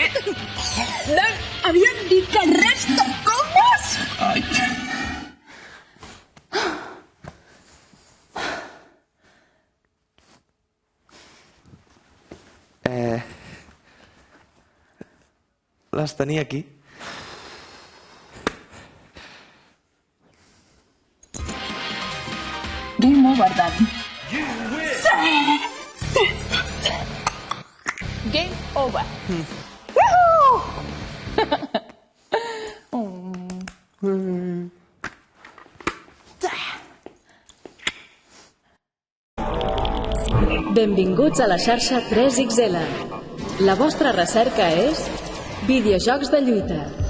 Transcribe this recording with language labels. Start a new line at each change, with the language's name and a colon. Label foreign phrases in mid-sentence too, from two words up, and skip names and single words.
Catalan: Dan, havíem dit que res de comes! Ai... Les tenia aquí.
English: Game over, Dan. Game over.
Catalan: Benvinguts a la xarxa 3XL. La vostra recerca és videojocs de lluita.